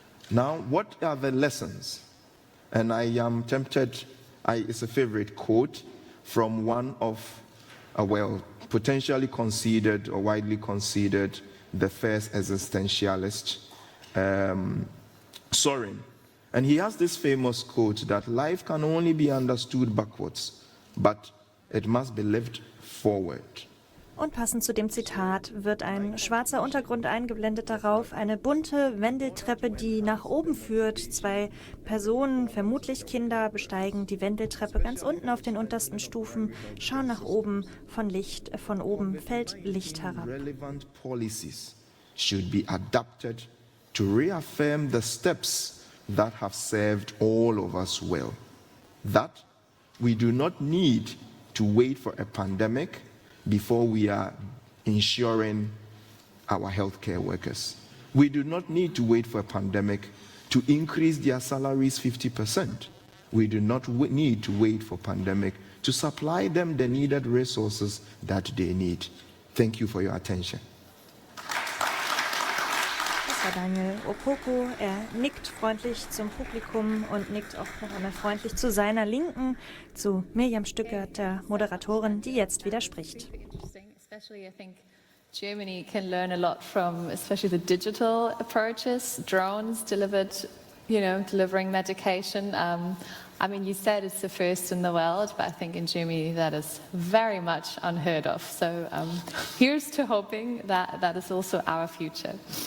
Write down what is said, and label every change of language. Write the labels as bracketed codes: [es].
[en] Now, what are the lessons? And I am tempted, it's a favorite quote from one of, potentially considered or widely considered the first existentialist, Soren. And he has this famous quote that life can only be understood backwards, but it must be lived forward. [de] Und passend zu dem Zitat wird ein schwarzer Untergrund eingeblendet, darauf eine bunte Wendeltreppe, die nach oben führt. 2 Personen, vermutlich Kinder, besteigen die Wendeltreppe ganz unten auf den untersten Stufen, schauen nach oben, von oben fällt Licht herab. [en] Relevant policies should be adapted to reaffirm the steps that have served all of us well. That we do not need to wait for a pandemic before we are ensuring our healthcare workers. We do not need to wait for a pandemic to increase their salaries 50%. We do not need to wait for a pandemic to supply them the needed resources that they need. Thank you for your attention. [de] Das war Daniel Opoku. Er nickt freundlich zum Publikum und nickt auch noch einmal freundlich zu seiner Linken, zu Miriam Stuckert, der Moderatorin, die jetzt wieder spricht. [en] Especially, I think Germany can learn a lot from, especially the digital approaches, drones delivering medication. I mean, you said it's the first in the world, but I think in Germany that is very much unheard of. So here's to hoping that that is also our future.